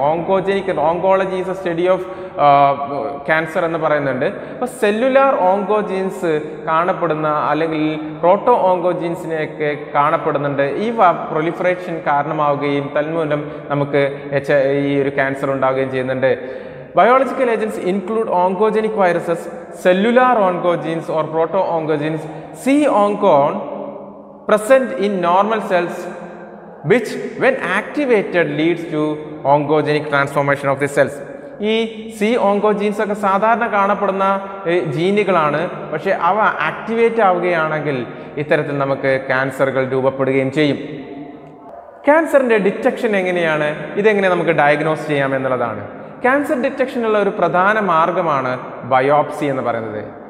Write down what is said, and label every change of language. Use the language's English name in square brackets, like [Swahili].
[English] oncology is a study of cancer [Malayalam] എന്ന് പറയുന്നുണ്ട്. അപ്പോൾ സെല്ലുലാർ ഓങ്കോജീൻസ് കാണപ്പെടുന്ന അല്ലെങ്കിൽ പ്രോട്ടോ ഓങ്കോജീൻസിനെയൊക്കെ കാണപ്പെടുന്നുണ്ട്. ഈ പ്രൊലിഫറേഷൻ കാരണമാവുകയും തന്മൂലം നമുക്ക് ഈ ഒരു ക്യാൻസർ ഉണ്ടാവുകയും ചെയ്യുന്നുണ്ട്. [English] Biological agents include oncogenic viruses, cellular oncogenes or proto-oncogenes, C-oncon present in normal cells, which when activated leads to oncogenic transformation of the cells. [Malayalam] ഈ സി ഓങ്കോജീൻസ് ഒക്കെ സാധാരണ കാണപ്പെടുന്ന ജീനുകളാണ്. പക്ഷേ അവ ആക്ടിവേറ്റ് ആവുകയാണെങ്കിൽ ഇത്തരത്തിൽ നമുക്ക് ക്യാൻസറുകൾ രൂപപ്പെടുകയും ചെയ്യും. ക്യാൻസറിൻ്റെ ഡിറ്റക്ഷൻ എങ്ങനെയാണ്? ഇതെങ്ങനെ നമുക്ക് ഡയഗ്നോസ് ചെയ്യാം എന്നുള്ളതാണ്. ക്യാൻസർ ഡിറ്റക്ഷനുള്ള ഒരു പ്രധാന മാർഗമാണ് ബയോപ്സി എന്ന് പറയുന്നത്.